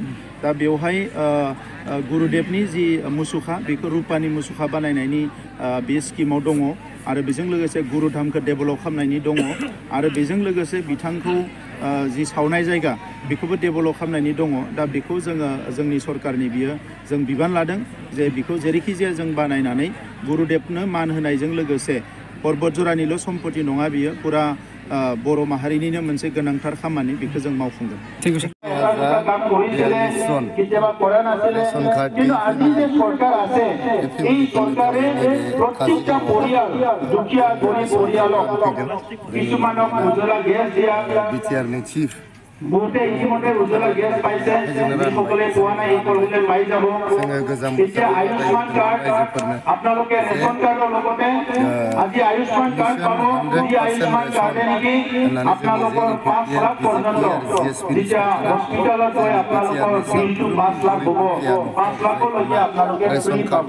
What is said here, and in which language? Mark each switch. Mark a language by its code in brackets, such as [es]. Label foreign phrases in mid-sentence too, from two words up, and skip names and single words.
[brx] दा बेवहाय गुरुदेवनि जि मुसुखा बेखौ रुपानि मुसुखा बानायनायनि बे स्किमाव दङ आरो बेजों लोगोसे गुरुधामखौ डेभेलप खालामनायनि दङ आरो बेजों लोगोसे बिथांखौ जि सावनाय जायगा बेखौबो डेभेलप खालामनायनि दङ। दा बेखौ जोङो जोंनि सरकारनि बियो जों बिबान लादों जे बेखौ जेरैखि जाया जों बानायनानै गुरुदेवनो मान होनायजों लोगोसे पर्बतजरानिल' सम्पति नङा, बियो पुरा बर' माहारिनिनो मोनसे गोनांथार खामानि, बेखौ जों मावफुंगोन। [as] দুটা কাম কৰিছিলে কেতিয়াবা কৰা নাছিলে কিন্তু আজি যে চৰকাৰ আছে এই চৰকাৰে প্ৰত্যেকটা পৰিয়াল দুখীয়া গৰীব পৰিয়ালক কিছুমানক উজ্জ্বলা গেছ দিয়া [brx] बिटिआरनि चिफ [as] বহুতে ইতিমধ্যে উজ্জ্বলা গেছ পাইছে যিসকলে পোৱা নাই সকলোকে পাই যাব এতিয়া আয়ুষ্মান কাৰ্ড আপোনালোকে ৰেচন কাৰ্ডৰ লগতে আজি আয়ুষ্মান কাৰ্ড পাব এই আয়ুষ্মান কাৰ্ডে নেকি আপোনালোকৰ 5 লাখ পৰ্যন্ত যেতিয়া হস্পিটেলত গৈ আপোনালোকৰ বিলটো 5 লাখ হ'ব 5 লাখলৈকে আপোনালোকে ফ্ৰী পাব